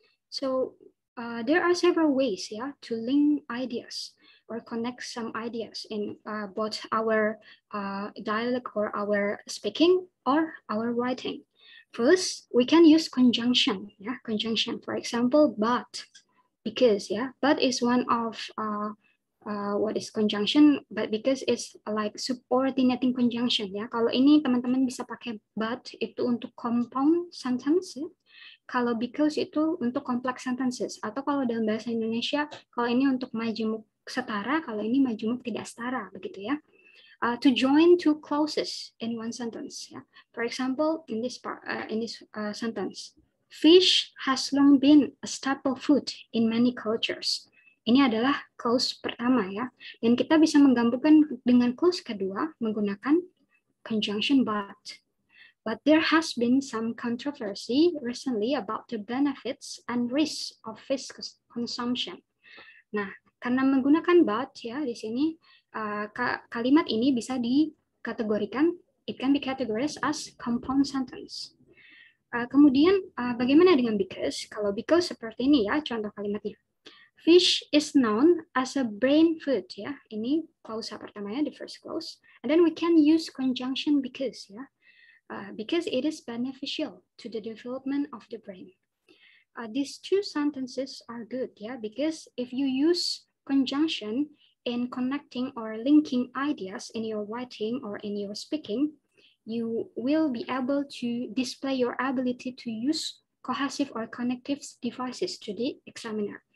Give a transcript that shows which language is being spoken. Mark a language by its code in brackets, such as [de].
[en] So there are several ways to link ideas or connect some ideas in both our dialect or our speaking or our writing. First, we can use conjunction. Conjunction. For example, but, because. But is one of what is conjunction? But because it's like subordinating conjunction. [id] Kalau ini teman-teman bisa pakai but itu untuk compound sentence. Kalau because itu untuk complex sentences, atau kalau dalam bahasa Indonesia, kalau ini untuk majemuk setara, kalau ini majemuk tidak setara, begitu [en] to join two clauses in one sentence. For example, in this sentence, fish has long been a staple food in many cultures. [id] Ini adalah clause pertama dan kita bisa menggabungkan dengan clause kedua menggunakan conjunction but. [en] But there has been some controversy recently about the benefits and risks of fish consumption. [id] Nah, karena menggunakan but di sini kalimat ini bisa dikategorikan, [en] it can be categorized as compound sentence. [id] Kemudian bagaimana dengan because? Kalau because seperti ini contoh kalimatnya. [en] Fish is known as a brain food [id] Ini clause pertamanya, [en] the first clause. And then we can use conjunction because because it is beneficial to the development of the brain. These two sentences are good, because if you use conjunction in connecting or linking ideas in your writing or in your speaking, you will be able to display your ability to use cohesive or connective devices to the examiner.